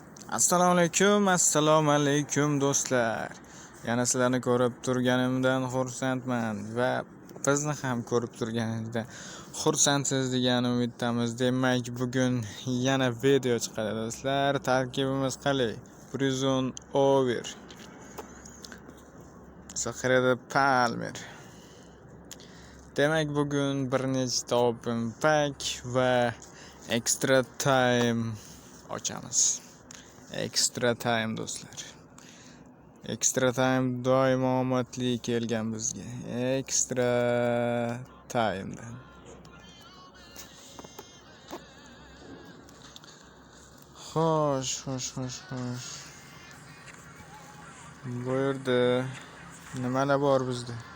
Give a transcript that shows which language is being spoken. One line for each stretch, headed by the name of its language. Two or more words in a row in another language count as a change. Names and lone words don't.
Uzbek: Assalomu alaykum do'stlar. Yana sizlarni ko'rib turganimdan xursandman va bizni ham ko'rib turganingizdan xursandsiz degan umiddamiz. Demak, bugun yana video chiqadi do'stlar. Tarkibimiz qalay? Prison Over, Zaxirada Palmer. Demak, bugun bir nechta
English: open pack
Uzbek: va
English: extra time
Uzbek: ochamiz.
English: Extra time
Uzbek: do'stlar.
English: Extra time
Uzbek: doimo omadli kelgan bizga.
English: Extra time'dan.
Uzbek: Xo'sh. Bu yerda nimalar bor bizda?